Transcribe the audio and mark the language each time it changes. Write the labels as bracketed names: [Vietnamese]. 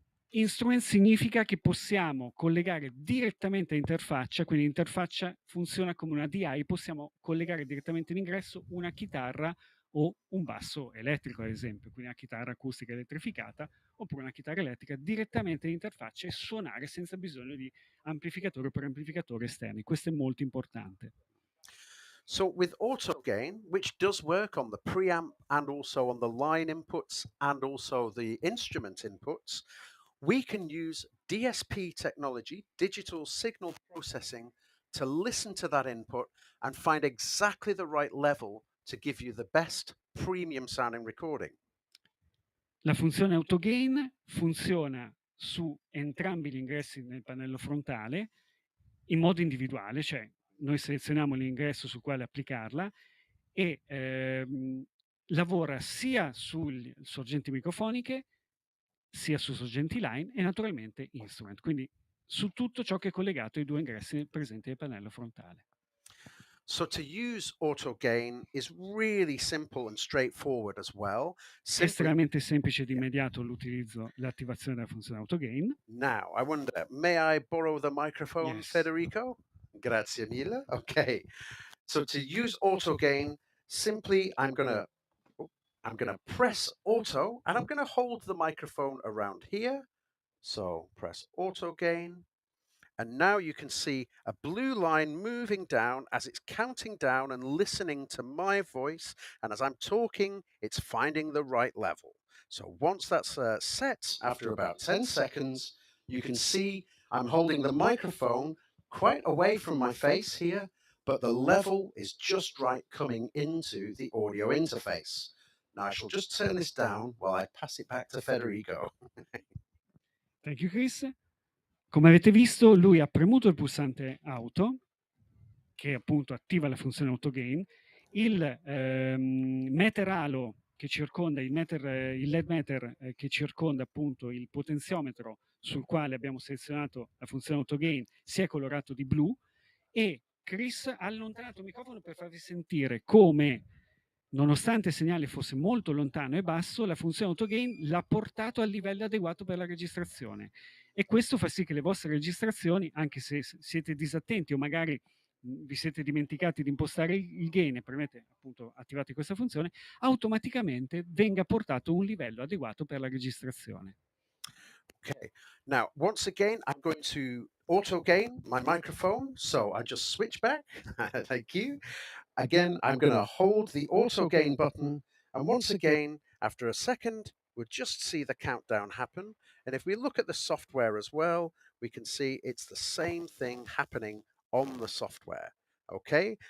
[Italian] Instrument significa che possiamo collegare direttamente all'interfaccia, quindi l'interfaccia funziona come una DI, possiamo collegare direttamente all'ingresso una chitarra o un basso elettrico, ad esempio, quindi una chitarra acustica elettrificata oppure una chitarra elettrica direttamente all'interfaccia e suonare senza bisogno di amplificatori o preamplificatori esterni. Questo è molto importante. [English] So with auto gain, which does work on the preamp and also on the line inputs and also the instrument inputs, we can use DSP technology, digital signal processing, to listen to that input and find exactly the right level to give you the best premium sounding recording. [Italian] La funzione autogain funziona su entrambi gli ingressi nel pannello frontale in modo individuale, cioè noi selezioniamo l'ingresso sul quale applicarla e lavora sia sulle sorgenti microfoniche sia su sorgenti line e naturalmente instrument, quindi su tutto ciò che è collegato ai due ingressi presenti nel pannello frontale. [English] So to use auto gain is really simple and straightforward as well. [Italian] È estremamente semplice ed immediato l'attivazione della funzione autogain. [English] Now, I wonder, may I borrow the microphone, Yes. [Italian] Federico? Grazie mille. Okay. [English] So to use auto gain, simply I'm gonna press auto and I'm gonna hold the microphone around here. So press auto gain. And now you can see a blue line moving down as it's counting down and listening to my voice. And as I'm talking, it's finding the right level. So once that's set, after about 10 seconds, you can see I'm holding the microphone quite away from my face here, but the level is just right coming into the audio interface. Now I shall just turn this down while I pass it back to Federico. Thank you, Chris. [Italian] Come avete visto, lui ha premuto il pulsante auto, che appunto attiva la funzione autogain. Il meter halo che circonda il LED meter che circonda appunto il potenziometro sul quale abbiamo selezionato la funzione autogain si è colorato di blu e Chris ha allontanato il microfono per farvi sentire come, nonostante il segnale fosse molto lontano e basso, la funzione autogain l'ha portato al livello adeguato per la registrazione. E questo fa sì che le vostre registrazioni, anche se siete disattenti o magari vi siete dimenticati di impostare il gain e premete appunto attivate questa funzione, automaticamente venga portato un livello adeguato per la registrazione. [English] Okay. Now, once again, I'm going to auto gain my microphone. So I just switch back. Thank you. Again, I'm going to hold the auto gain button. And once again, after a second, we'll just see the countdown happen. And if we look at the software as well, we can see it's the same thing happening on the software. Okay.